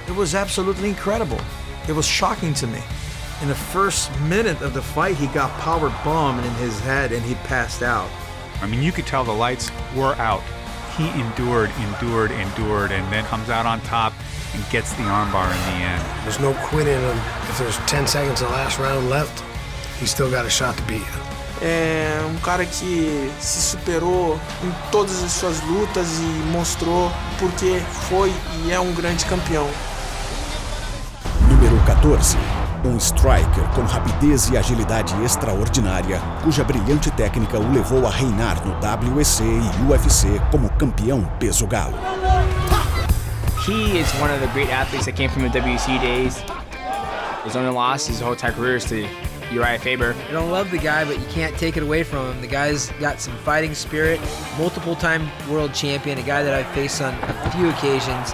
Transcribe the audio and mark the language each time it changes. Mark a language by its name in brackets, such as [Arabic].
[English] It was absolutely incredible. It was shocking to me. In the first minute of the fight, he got power bombed in his head and he passed out. I mean, you could tell the lights were out. He endured, and then comes out on top and gets the armbar in the end. There's no quit in him. If there's 10 seconds of the last round left, he's still got a shot to beat you. [Portuguese] É cara que se superou em todas as suas lutas e mostrou porque foi e é grande campeão. Número 14. Striker com rapidez e agilidade extraordinária, cuja brilhante técnica o levou a reinar no WEC e UFC como campeão peso galo. [English] He is one of the great athletes that came from the WEC days. His only loss his whole entire career is to Uriah Faber. I don't love the guy, but you can't take it away from him. The guy's got some fighting spirit, multiple-time world champion, a guy that I've faced on a few occasions.